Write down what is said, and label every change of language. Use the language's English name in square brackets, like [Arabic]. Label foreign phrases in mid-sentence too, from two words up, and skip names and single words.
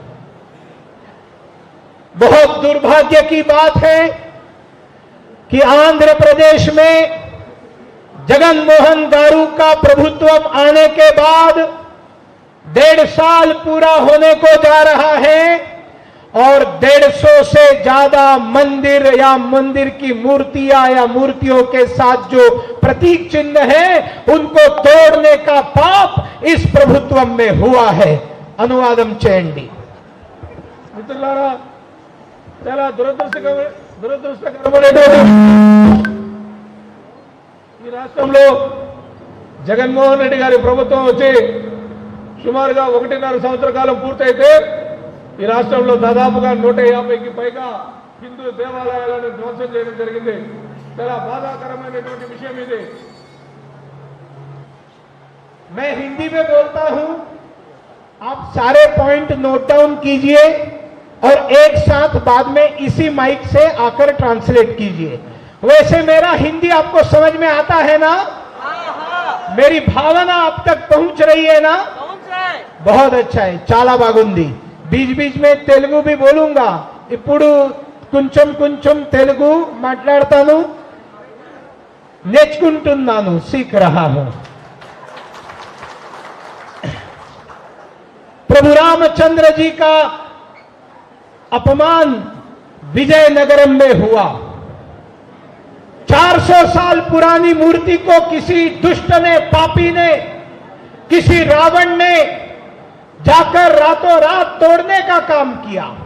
[Hindi] बहुत दुर्भाग्य की बात है कि आंध्र प्रदेश में जगन मोहन गारू का प्रभुत्व आने के बाद 1.5 साल पूरा होने को जा रहा है और 150 से ज्यादा मंदिर या मंदिर की मूर्तियां या मूर्तियों के साथ जो प्रतीक चिन्ह है उनको तोड़ने का पाप इस प्रभुत्व में हुआ है। [Telugu] अनुवादम చేయండి। మిత్రులారా, చాలా దురదృష్టకరమైనటువంటి ఈ రాష్ట్రంలో జగన్మోహన్ రెడ్డి గారి ప్రభుత్వం వచ్చి సుమారుగా 1.5 సంవత్సర కాలం పూర్తయితే ఈ రాష్ట్రంలో దాదాపుగా 150కి పైగా హిందూ దేవాలయాలను ధ్వంసం చేయడం జరిగింది। చాలా బాధాకరమైనటువంటి విషయం ఇది। [Hindi] मैं हिंदी में बोलता हूं, आप सारे पॉइंट नोट डाउन कीजिए और एक साथ बाद में इसी माइक से आकर ट्रांसलेट कीजिए। वैसे मेरा हिंदी आपको समझ में आता है ना? मेरी भावना आप तक पहुंच रही है ना? बहुत अच्छा है, [Telugu] చాలా బాగుంది। [Hindi] बीच बीच में तेलुगु भी बोलूंगा। [Telugu] ఇప్పుడు కొంచెం కొంచెం తెలుగు మాట్లాడతాను, నేర్చుకుంటున్నాను, [Hindi] सीख रहा हूं। प्रभु रामचंद्र जी का अपमान विजयनगरम में हुआ। 400 साल पुरानी मूर्ति को किसी दुष्ट ने, पापी ने, किसी रावण ने जाकर रातों रात तोड़ने का काम किया।